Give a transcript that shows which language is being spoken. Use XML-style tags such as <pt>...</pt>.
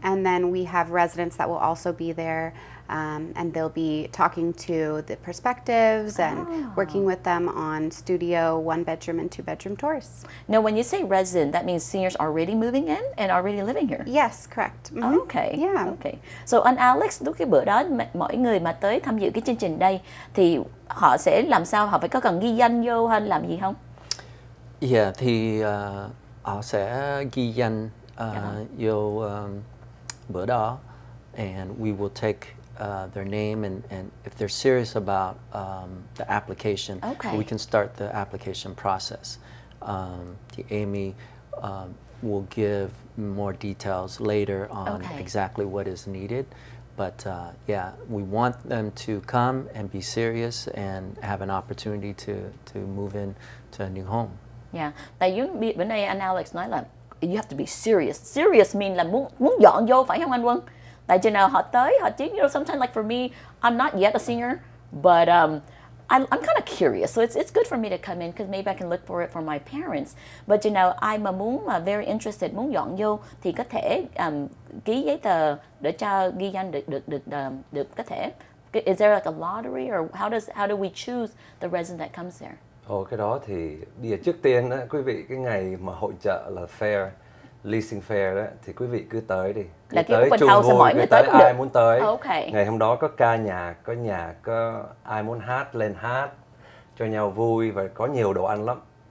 <en>And then we have residents that will also be there. And they'll be talking to the perspectives and working with them on studio, 1-bedroom and 2-bedroom tours. Now, when you say resident, that means seniors already moving in and already living here? Yes, correct. Mm-hmm. Okay. Yeah. Okay.</en> <vi>So, anh Alex, lúc cái bữa đó, mọi người mà tới tham dự cái chương trình đây thì họ sẽ làm sao? Họ phải có cần ghi danh vô hay làm gì không?</vi> <en>Yeah,</en> <vi>thì họ sẽ ghi danh vô bữa đó,</vi> <en>and we will take their name, and if they're serious about the application, we can start the application process. Amy will give more details later on exactly what is needed. But yeah, we want them to come and be serious and have an opportunity to move in to a new home.</en> <vi>Yeah, tại bữa nay anh Alex nói là</vi> <en>you have to be serious. Serious mean</en> <vi>là muốn dọn vô, phải không anh Quân? Tại chừng nào họ tới,</vi> <en>sometimes like for me, I'm not yet a senior, but I'm kind of curious. So it's good for me to come in because maybe I can look for it for my parents.</en> <vi>But ai mà muốn</vi> <en>very interested,</en> <vi>muốn dọn vô thì có thể ký giấy tờ để cho ghi danh được có thể.</vi> <en>Is there like a lottery, or how do we choose the resident that comes there?</en> <vi>Cái đó thì bây giờ trước tiên đó, quý vị cái ngày mà hội chợ là</vi> <en>fair, leasing fair</en> <vi>đó, thì quý vị cứ tới đi. Là tới cái chung vui, cứ tới ai muốn tới.</vi> <en>Okay.</en> <vi>Ngày hôm đó có ca nhạc, có ai muốn hát lên hát cho nhau vui, và có nhiều đồ ăn lắm.</vi>